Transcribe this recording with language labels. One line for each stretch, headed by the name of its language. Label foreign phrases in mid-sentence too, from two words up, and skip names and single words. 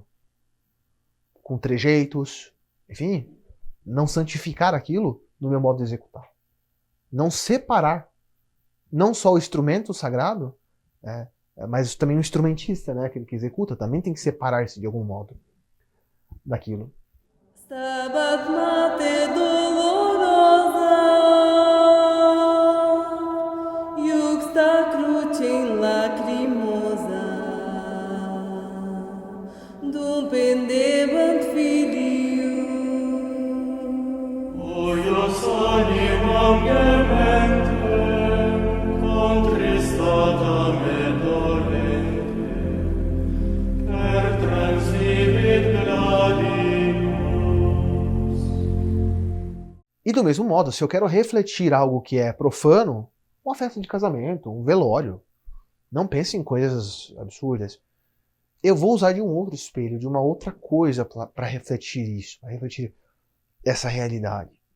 Portuguese: Com trejeitos, enfim, não santificar aquilo no meu modo de executar. Não separar, não só o instrumento sagrado, mas também o instrumentista, né, aquele que executa, também tem que separar-se de algum modo daquilo.
Latin: Stabat Mater dolorosa, iuxta crucem lacrimosa, dum pendebant filius. Huius animam gementem, contristatam et dolentem, per transibit gladius.
Portuguese: E do mesmo modo, se eu quero refletir algo que é profano, uma festa de casamento, um velório, não pense em coisas absurdas. Eu vou usar de um outro espelho, de uma outra coisa para refletir isso, para refletir essa realidade.